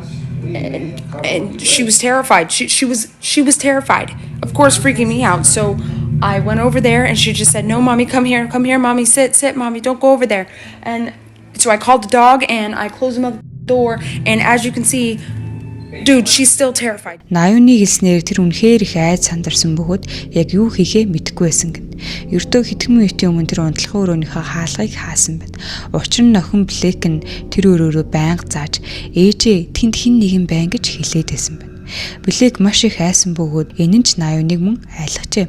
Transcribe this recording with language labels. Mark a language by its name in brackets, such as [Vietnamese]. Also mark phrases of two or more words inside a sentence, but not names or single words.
[English] And she was terrified. She was terrified. Of course, freaking me out. So I went over there and she just said, No, Mommy, come here, Mommy, sit, Mommy, don't go over there. And so I called the dog and I closed the door and as you can see, dude, she's still terrified. [Mongolian] Наюуны хэлснээр тэр үнэхээр их айд сандарсан бөгөөд яг юу хийхээ мэдэхгүй байсан гэн. Ердөө хэдхэн минутын өмнө тэр унтлахын өрөөнийхөө хаалгыг хаасан байна. Учир нь охин Блэк нь тэр өрөөрөө байнга зааж ээжээ тэнд хин нэгэн байна гэж хэлээд байсан байна. Блэк маш их айсан бөгөөд энэ нь ч Наюуныг мөн айлгажээ.